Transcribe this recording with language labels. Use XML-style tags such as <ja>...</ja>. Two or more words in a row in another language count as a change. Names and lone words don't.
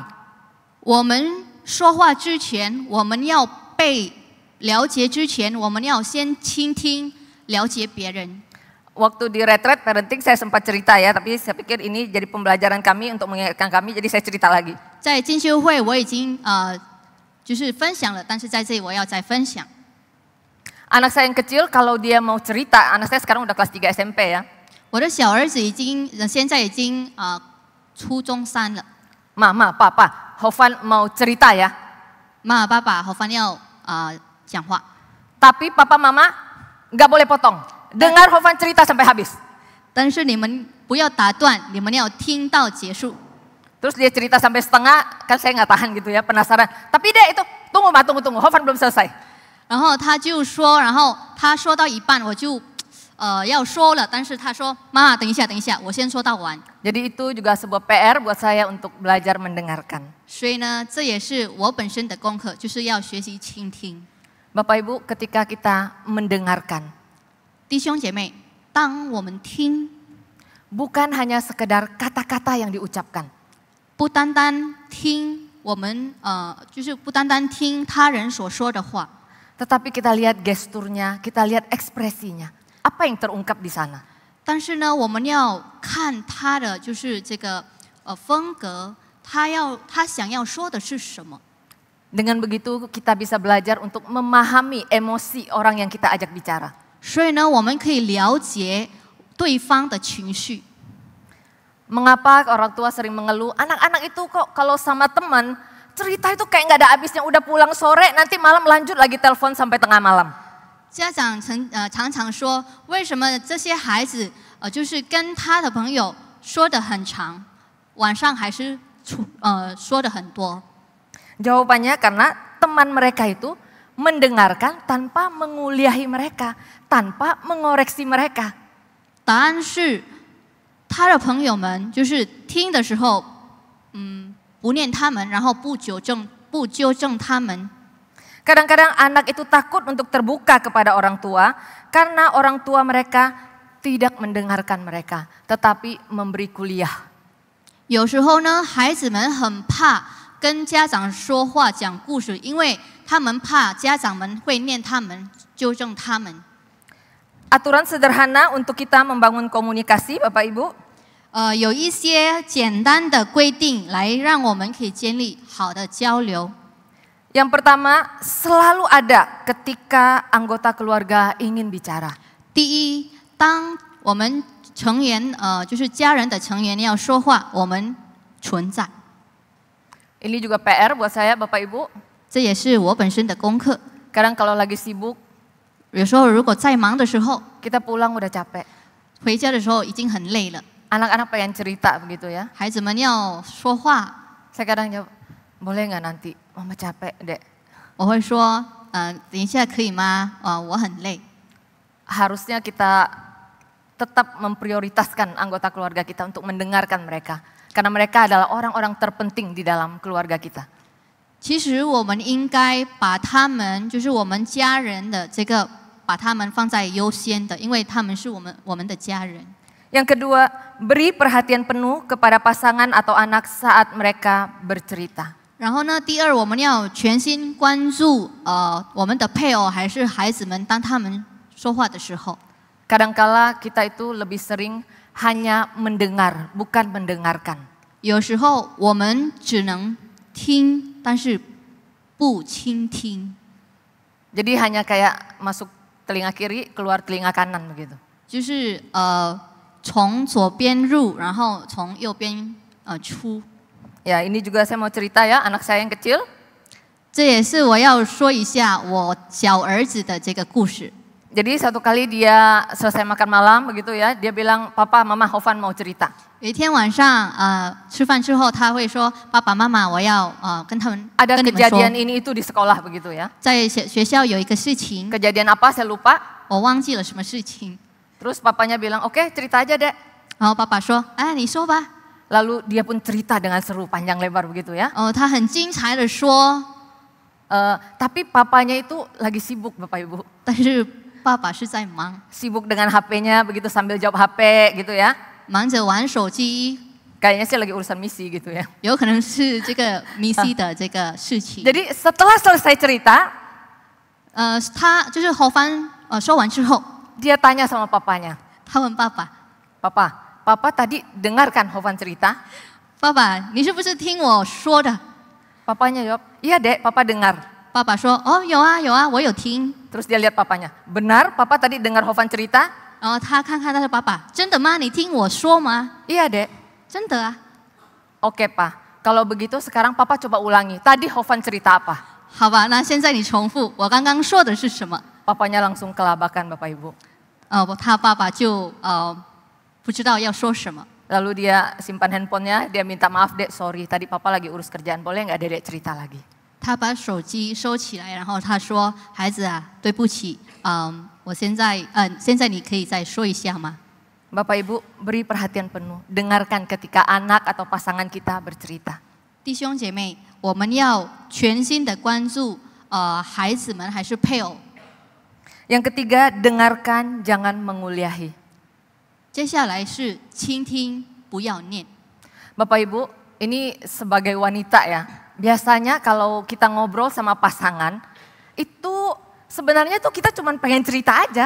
<zh>我们说话之前，我们要被了解之前，我们要先倾听，了解别人。</zh> <id>Waktu di</id> <en>retreat parenting</en> <id>saya sempat cerita ya, tapi saya pikir ini jadi pembelajaran kami untuk mengingatkan kami, jadi saya cerita lagi.</id> <zh>在进修会我已经就是分享了，但是在这里我要再分享。</zh> <id>Anak saya yang kecil kalau dia mau cerita, anak saya sekarang udah kelas 3 SMP ya.</id> <zh>我的小儿子现在已经初中3了。</zh> <id>Mama, Papa, Hovan mau cerita ya.</id> <zh>妈妈爸爸好烦要讲话，</zh> <id>Tapi Papa Mama nggak boleh potong. Dengar Hovan cerita sampai habis.</id> <zh>但是你们不要打断，你们要听到结束。</zh> <id>Terus dia cerita sampai setengah, kan saya nggak tahan gitu ya, penasaran. Tapi deh itu, tunggu Ma, tunggu, Hovan belum selesai.</id> <zh>然后他就说，然后他说到一半，我就要说了，但是他说妈，等一下，等一下，我先说到完。</zh> <id>Jadi itu juga sebuah PR buat saya untuk belajar mendengarkan.</id> <zh>所以呢，这也是我本身的功课，就是要学习倾听。</zh> <id>Bapak Ibu, ketika kita mendengarkan,</id> <zh>弟兄姐妹，当我们听，</zh> <id>bukan hanya sekedar kata-kata yang diucapkan.</id> <zh>不单单听我们就是不单单听他人所说的话，</zh> <id>Tetapi kita lihat gesturnya, kita lihat ekspresinya. Apa yang terungkap di sana?</id> <zh>但是呢，我们要看他的就是这个风格，他想要说的是什么。</zh> <id>Dengan begitu kita bisa belajar untuk memahami emosi orang yang kita ajak bicara.</id> <zh>所以呢，我们可以了解对方的情绪。</zh> <id>Mengapa orang tua sering mengeluh, anak-anak itu kok kalau sama teman cerita itu kayak nggak ada habisnya, udah pulang sore nanti malam lanjut lagi telepon sampai tengah malam.</id> <zh>家长常常说，为什么这些孩子就是跟他的朋友说的很长，晚上还是说的很多？</zh> <id>Jawabannya karena teman mereka itu mendengarkan tanpa menguliahi mereka, tanpa mengoreksi mereka.</id> <zh>答案是，他的朋友们就是听的时候，不念他们，然后不纠正他们。</zh> <id>Kadang-kadang anak itu takut untuk terbuka kepada orang tua karena orang tua mereka tidak mendengarkan mereka, tetapi memberi kuliah.</id> <zh>有时候呢，孩子们很怕跟家长说话讲故事，因为他们怕家长们会念他们，纠正他们。</zh> <id>Aturan sederhana untuk kita membangun komunikasi, Bapak Ibu.</id> <zh>有一些简单的规定来让我们可以建立好的交流。</zh> <id>Yang pertama, selalu ada ketika anggota keluarga ingin bicara.</id> <zh>第一，当我们成员就是家人的成员要说话，我们存在。</zh> <id>Ini juga PR buat saya, Bapak Ibu.</id> <zh>这也是我本身的功课。</zh> <id>Kadang kalau lagi sibuk,</id> <zh>有时候如果在忙的时候，</zh> <id>kita pulang udah capek.</id> <zh>回家的时候已经很累了，</zh> <id>Anak-anak pengen cerita begitu ya.</id> <zh>孩子们要说话，</zh> <id>Saya kadang jawab, boleh nggak nanti? Mama capek, Dek.</id> <zh>我会说，等一下可以吗？我很累。</zh> <id>Harusnya kita tetap memprioritaskan anggota keluarga kita untuk mendengarkan mereka. Karena mereka adalah orang-orang terpenting di dalam keluarga kita.</id> <zh>其实我们应该把他们，就是我们家人的这个，把他们放在优先的，因为他们是我们的家人。</zh> <id>Yang kedua, beri perhatian penuh kepada pasangan atau anak saat mereka bercerita.</id> <zh>然后呢，第二，我们要全心关注我们的配偶还是孩子们，当他们说话的时候。</zh> <id>Kadangkala kita itu lebih sering hanya mendengar, bukan mendengarkan.</id> <zh>有时候我们只能听，但是不倾听。</zh> <id>Jadi hanya kayak masuk telinga kiri, keluar telinga kanan begitu.</id> <zh>就是从左边入，然后从右边出。</zh> <id>Ya, ini juga saya mau cerita ya, anak saya yang kecil.</id> <zh>这也是我要说一下我小儿子的这个故事。</zh> <id>Jadi satu kali dia selesai makan malam begitu ya, dia bilang, "Papa, Mama, Hovan mau cerita."</id> <zh>有一天晚上吃饭之后，他会说：“爸爸妈妈，我要跟他们</zh> <id>Ada</id> <zh>跟你们</zh> <id>kejadian</id> <zh>说，</zh> <id>ini itu di sekolah begitu ya.</id> <zh>在学校有一个事情，</zh> <id>Kejadian apa saya lupa.</id> <zh>我忘记了什么事情。</zh> <id>Terus papanya bilang, "Oke, cerita aja, Dek."</id> <zh>然后爸爸说：“哎，你说吧。”</zh> <id>Lalu dia pun cerita dengan seru panjang lebar begitu ya.</id> <zh>他很精彩的说，</zh> <id>Tapi papanya itu lagi sibuk Bapak Ibu.</id> <zh>但是爸爸是在忙，</zh> <id>Sibuk dengan HP-nya begitu sambil jawab HP gitu ya.</id> <zh>忙着玩手机，</zh> <id>Kayaknya sih lagi urusan misi gitu ya.</id> <zh>有可能是这个迷西的这个事情。</zh> <id>Jadi setelah selesai cerita,</id> <zh>他就是侯帆说完之后，</zh> <id>dia tanya sama papanya,</id> <zh>他问爸爸</zh> <id>Papa tadi dengarkan Hovan cerita?"</id> <zh>爸爸，你是不是听我说的？</zh> <id>Papanya jawab, "Iya, Dek, Papa dengar."</id> <zh>爸爸说：“哦，有啊有啊，我有听。”</zh> <id>Terus dia lihat papanya, "Benar, Papa tadi dengar Hovan cerita?"</id> <zh>然后他看看他的爸爸，真的吗？你听我说吗？</zh> <id>"Iya, Dek."</id> <zh>真的啊。</zh> <id>"Oke, Pak. Kalau begitu sekarang Papa coba ulangi. Tadi Hovan cerita apa?"</id> <zh>好吧，那现在你重复我刚刚说的是什么？</zh> <id>Papanya langsung kelabakan Bapak Ibu.</id> <zh>他爸爸就不知道要说什么。</zh> <id>Lalu dia simpan handphonenya, dia minta maaf, "Dek, sorry, tadi Papa lagi urus kerjaan, boleh nggak Dedek cerita lagi?"</id> <zh>他把手机收起来，然后他说：“孩子啊，对不起，我现在你可以再说一下吗？”</zh> <id>Bapak Ibu, beri perhatian penuh, dengarkan ketika anak atau pasangan kita bercerita.</id> <zh>弟兄姐妹，我们要全心的关注孩子们还是配偶。</zh> <id>Yang ketiga, dengarkan, jangan menguliahi.</id> <zh>接下来是倾听，不要念。</zh> <id>Bapak Ibu, ini sebagai wanita ya, biasanya kalau kita ngobrol sama pasangan, itu sebenarnya tuh kita cuma pengen cerita aja.</id>